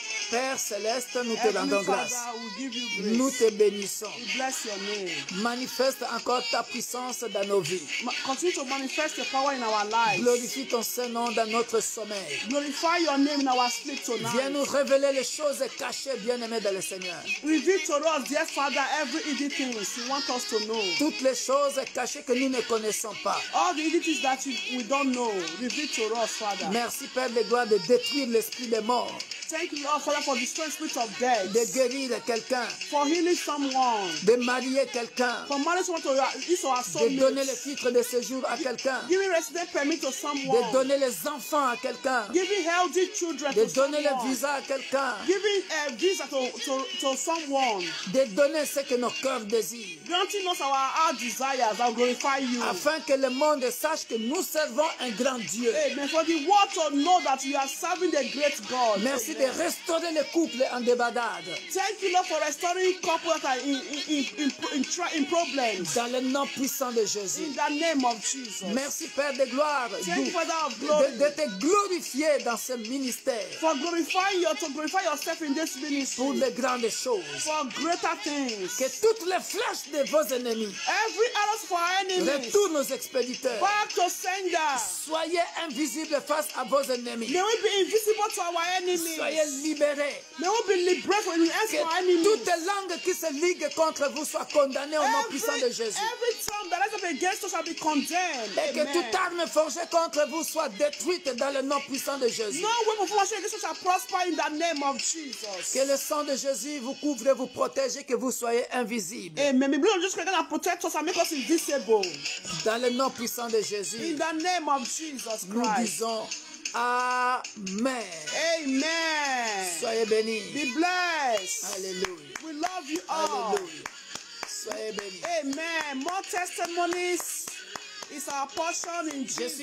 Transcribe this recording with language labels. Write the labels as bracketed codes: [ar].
[fr] Père Céleste, nous te rendons grâce. Nous te bénissons. [en] Bless your name. [fr] Manifeste encore ta puissance dans nos vies. [en] Continue to manifest your power in our lives. [fr] Glorifie ton Saint-Nom dans notre sommeil. [en] Glorify your name in our sleep tonight. [fr] Viens nous révéler les choses cachées, bien-aimés dans le Seigneur. [en] Reveal to us, dear Father, every hidden things you want us to know. [fr] Toutes les choses cachées que nous ne connaissons pas. [en] All the hidden things that we don't know, reveal to us, Father. [fr] Merci, Père de gloire, de détruire l'esprit des morts. [en] Thank you, Lord, Father, for destroying spirit of death. [fr] De guérir quelqu'un. [en] For healing someone. [fr] De marier quelqu'un. [en] For marrying someone to his or her soulmate. [fr] De donner le titre de séjour à quelqu'un. [en] Giving resident permit to someone. [fr] De donner les enfants à quelqu'un. [en] Giving healthy children [fr] de [en] to someone. [fr] De donner le visa à quelqu'un. [en] Giving a visa to someone. [fr] De donner ce que nos cœurs désirent. [en] Granting us our desires, I'll glorify you. [fr] Afin que le monde sache que nous servons un grand Dieu. [en] Amen. For the world to know that we are serving the great God. [fr] Merci. de restaurer les couples en débandade. [en] Thank you, Lord, for restoring couples that are in problems. [fr] Dans le nom puissant de Jésus. [en] In the name of Jesus. [fr] Merci Père de gloire [en] Thank you, Father of glory. [fr] de te glorifier dans ce ministère. [en] For glorify yourself in this ministry. [fr] Pour les grandes choses. [en] For greater things. [fr] Que toutes les flèches de vos ennemis. [en] Every arrows for our enemies. [fr] Retournent aux expéditeurs. [en] Back to sender. [fr] Soyez invisibles face à vos ennemis. [en] May we be invisible to our enemies. [fr] Soyez libérés. [en] May we be liberated from the hands of our enemies. [fr] Toute langue qui se ligue contre vous soit condamnée au nom puissant de Jésus. [en] Every tongue that rises up against us shall be condemned. [fr] Et que toute arme forgée contre vous soit détruite dans le nom puissant de Jésus. [en] No weapon formed against us shall prosper in the name of Jesus. [fr] Que le sang de Jésus vous couvre et vous protège et que vous soyez invisibles. [en] Amen. The blood of Jesus Christ protect us and make us invisible. [fr] Dans le nom puissant de Jésus. [en] In the name of Jesus Christ. [fr] Nous disons Amen. [en] Amen. [fr] Soyez bénis. [en] Be blessed. [fr] Alléluia. [en] We love you all. [fr] Alléluia. Soyez bénis. [en] Amen. More testimonies is our portion in Jesus' name.